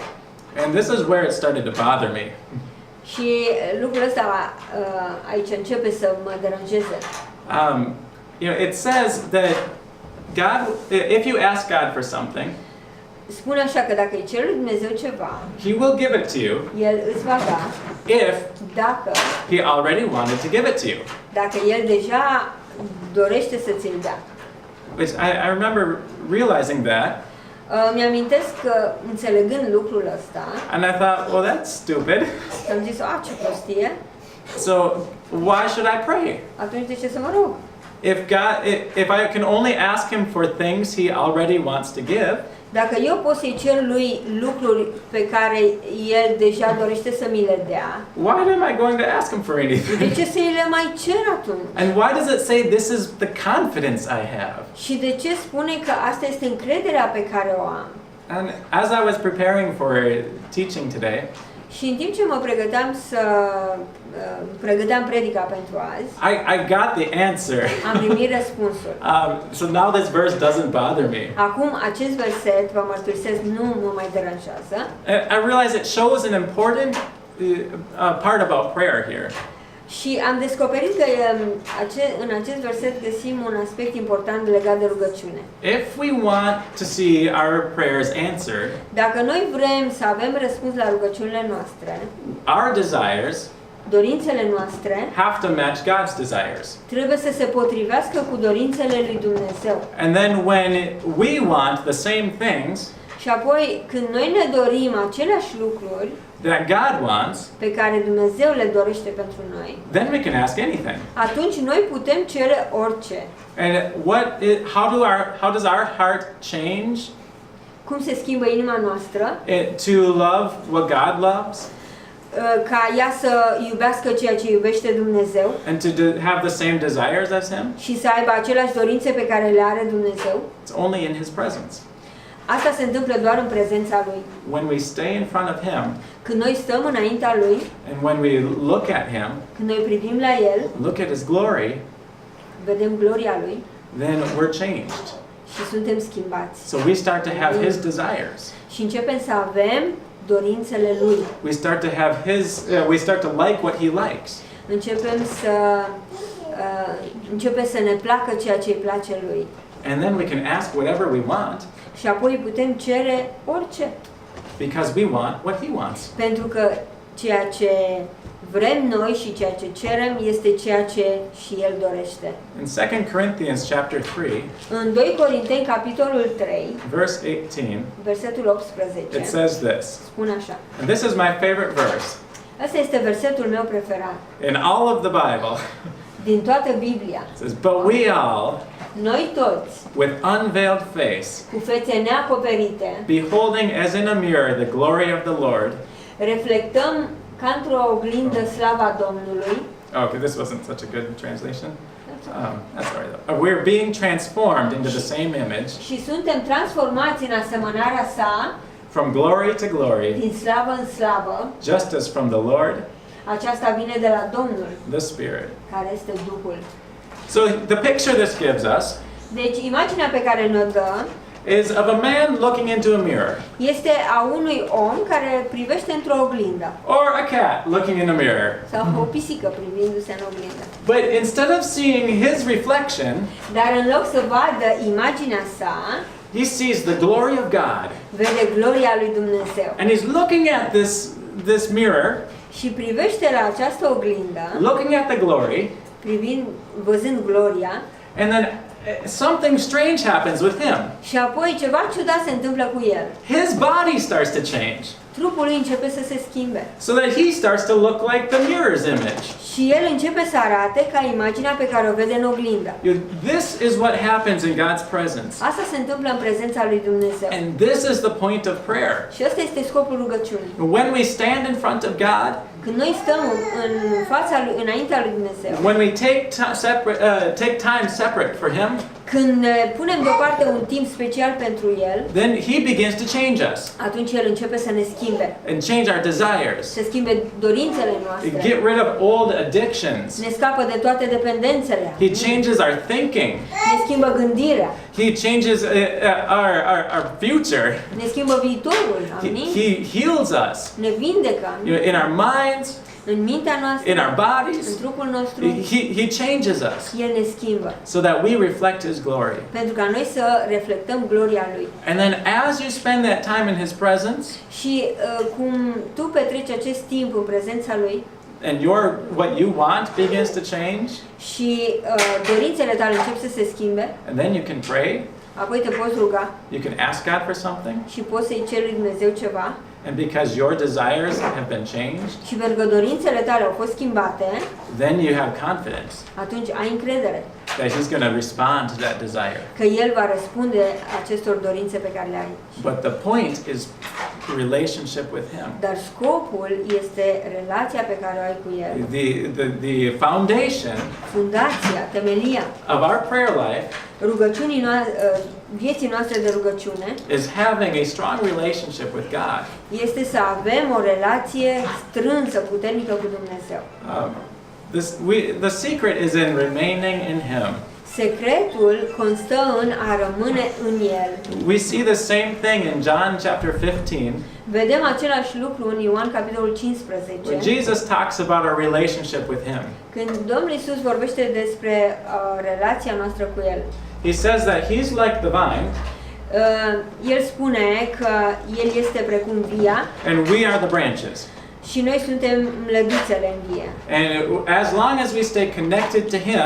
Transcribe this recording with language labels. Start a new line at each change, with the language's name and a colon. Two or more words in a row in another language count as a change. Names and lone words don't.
English: And this is where it started to bother me.
Romanian: Și lucrul ăsta aici începe să mă deranjeze.
English: It says that God, if you ask God for something,
Romanian: Spune așa că dacă îi ceri lui Dumnezeu ceva,
English: He will give it to you
Romanian: El îți va da
English: if
Romanian: dacă
English: He already wanted to give it to you.
Romanian: dacă El deja dorește să ți-l dea.
English: Which I remember realizing that,
Romanian: Mi-amintesc că înțelegând lucrul ăsta,
English: and I thought, well, that's stupid.
Romanian: am zis, ce prostie,
English: So why should I pray?
Romanian: atunci de ce să mă rog?
English: If I can only ask Him for things He already wants to give,
Romanian: Dacă eu pot să-i cer lui lucruri pe care El deja dorește să mi le dea,
English: why am I going to ask Him for
Romanian: de
English: anything?
Romanian: ce să-i le mai cer atunci?
English: And why does it say this is the confidence I have?
Romanian: Și de ce spune că asta este încrederea pe care o am?
English: And as I was preparing for teaching today,
Romanian: Și în timp ce mă pregăteam pregăteam predica pentru azi,
English: I got the answer.
Romanian: am primit răspunsul.
English: So now this verse doesn't bother me.
Romanian: Acum acest verset, vă mărturisesc, nu mă mai deranjează.
English: I realize it shows an important part about prayer here.
Romanian: Și am descoperit că în acest verset găsim un aspect important legat de rugăciune.
English: If we want to see our prayers answered,
Romanian: Dacă noi vrem să avem răspuns la rugăciunile noastre,
English: our desires
Romanian: dorințele noastre
English: have to match God's desires.
Romanian: trebuie să se potrivească cu dorințele lui Dumnezeu.
English: And then when we want the same things
Romanian: Și apoi, când noi ne dorim aceleași lucruri
English: that God wants,
Romanian: pe care Dumnezeu le dorește pentru noi,
English: then we can ask anything.
Romanian: atunci noi putem cere orice.
English: And how does our heart change
Romanian: Cum se schimbă inima noastră
English: to love what God loves
Romanian: ca ea să iubească ceea ce iubește Dumnezeu
English: and to have the same desires as Him?
Romanian: și să aibă aceleași dorințe pe care le are Dumnezeu?
English: It's only in His presence.
Romanian: Asta se întâmplă doar în prezența Lui.
English: When we stay in front of Him
Romanian: Când noi stăm înaintea Lui,
English: and when we look at Him,
Romanian: când noi privim la El,
English: look at His glory,
Romanian: vedem gloria Lui
English: then we're changed.
Romanian: și suntem schimbați.
English: So we start to have His desires.
Romanian: Și începem să avem dorințele Lui.
English: We start to have we start to like what He likes.
Romanian: Începe să ne placă ceea ce îi place Lui.
English: And then we can ask whatever we want
Romanian: Și apoi putem cere orice.
English: because we want what He wants.
Romanian: Pentru că ceea ce Vrem noi și ceea ce cerem este ceea ce și El dorește.
English: In 2 Corinthians chapter 3,
Romanian: În 2 Corinteni, capitolul 3,
English: verse 18,
Romanian: versetul 18,
English: it says this.
Romanian: spune așa.
English: And this is my favorite verse
Romanian: Asta este versetul meu preferat
English: in all of the Bible.
Romanian: din toată Biblia.
English: It says, "But we all,
Romanian: Noi toți,
English: with unveiled face,
Romanian: cu fețe neacoperite,
English: beholding as in a mirror the glory of the Lord."
Romanian: reflectăm ca într-o oglindă slava Domnului.
English: Oh, okay, this wasn't such a good translation. That's all right though. We're being transformed into the same image,
Romanian: Și suntem transformați în asemănarea sa,
English: from glory to glory,
Romanian: din slavă în slavă.
English: just as from the Lord,
Romanian: Aceasta vine de la Domnul,
English: the Spirit.
Romanian: care este Duhul.
English: So the picture this gives us
Romanian: Deci, imaginea pe care ne-o dă
English: is of a man looking into a mirror,
Romanian: este a unui om care privește într-o oglindă.
English: or a cat looking in a mirror.
Romanian: Sau o pisică privindu-se în oglindă.
English: But instead of seeing his reflection,
Romanian: Dar în loc să vadă imaginea sa,
English: he sees the glory of God.
Romanian: vede gloria lui Dumnezeu.
English: And he's looking at this mirror,
Romanian: Și privește la această oglindă,
English: looking at the glory,
Romanian: văzând gloria,
English: and then something strange happens with him.
Romanian: și apoi ceva ciudat se întâmplă cu el.
English: His body starts to change,
Romanian: Trupul lui începe să se schimbe.
English: so that he starts to look like the mirror's image.
Romanian: Și el începe să arate ca imaginea pe care o vede în oglindă.
English: This is what happens in God's presence.
Romanian: Asta se întâmplă în prezența lui Dumnezeu.
English: And this is the point of prayer.
Romanian: Și ăsta este scopul rugăciunii.
English: When we stand in front of God,
Romanian: Când noi stăm în fața lui, înaintea lui Dumnezeu,
English: when we take time separate for Him,
Romanian: când ne punem deoparte un timp special pentru El,
English: then He begins to change us
Romanian: atunci El începe să ne schimbe.
English: and change our desires.
Romanian: Să schimbe dorințele noastre.
English: Get rid of old addictions.
Romanian: Ne scapă de toate dependențele.
English: He changes our thinking.
Romanian: Ne schimbă gândirea.
English: He changes our future.
Romanian: Ne schimbă viitorul. Amin?
English: He heals us,
Romanian: Ne vindecă.
English: in our minds,
Romanian: În mintea noastră,
English: in our bodies.
Romanian: în trupul nostru,
English: He changes us
Romanian: El ne schimbă.
English: so that we reflect His glory.
Romanian: Pentru ca noi să reflectăm gloria Lui.
English: And then as you spend that time in His presence,
Romanian: Și cum tu petreci acest timp în prezența Lui
English: and what you want begins to change,
Romanian: și dorințele tale încep să se schimbe,
English: and then you can pray,
Romanian: apoi te poți ruga
English: you can ask God for something,
Romanian: și poți să-i ceri lui Dumnezeu ceva
English: and because your desires have been changed,
Romanian: și pentru că dorințele tale au fost schimbate,
English: then you have confidence
Romanian: atunci ai încredere
English: that He's going to respond to that desire.
Romanian: că El va răspunde acestor dorințe pe care le ai.
English: But the point is relationship with Him.
Romanian: Dar scopul este relația pe care o ai cu El.
English: The foundation
Romanian: Fundația, temelia
English: of our prayer life
Romanian: vieții noastre de rugăciune
English: is having a strong relationship with God.
Romanian: este să avem o relație strânsă, puternică cu Dumnezeu.
English: The secret is in remaining in Him.
Romanian: Secretul constă în a rămâne în El.
English: We see the same thing in John chapter 15,
Romanian: Vedem același lucru în Ioan capitolul 15,
English: when Jesus talks about our relationship with Him.
Romanian: când Domnul Iisus vorbește despre relația noastră cu El.
English: He says that He's like the vine,
Romanian: El spune că El este precum via
English: and we are the branches.
Romanian: și noi suntem mlădițele în vie.
English: And as long as we stay connected to Him,